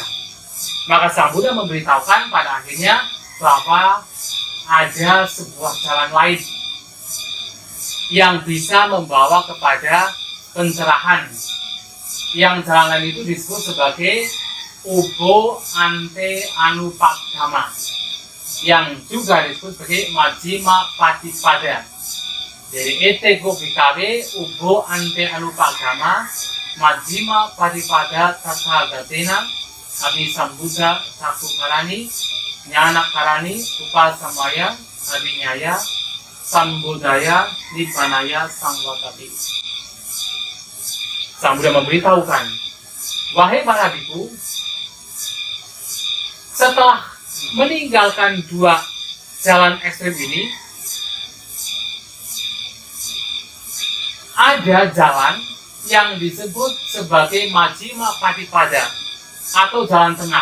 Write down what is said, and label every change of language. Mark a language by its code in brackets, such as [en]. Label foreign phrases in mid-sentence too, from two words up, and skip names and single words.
[id] Maka Sang Buddha memberitahukan pada akhirnya bahwa ada sebuah jalan lain yang bisa membawa kepada pencerahan. Yang jalan lain itu disebut sebagai [pi] Ubo Ante Anupaggama, [id] yang juga disebut sebagai [pi] Majjhima Patipada. Jadi etego bhikkhave Ubo Ante Anupaggama Majjhima Patipada Tathagatena Abhisambuddha Cakukarani Nyanakarani Upasamaya Adinyaya Sambudaya Nibbanaya Sangwatati. [id] Sang Buddha memberitahukan, wahai para biku, setelah meninggalkan dua jalan ekstrem ini, ada jalan yang disebut sebagai [pi] Majjhima Patipada [id] atau jalan tengah.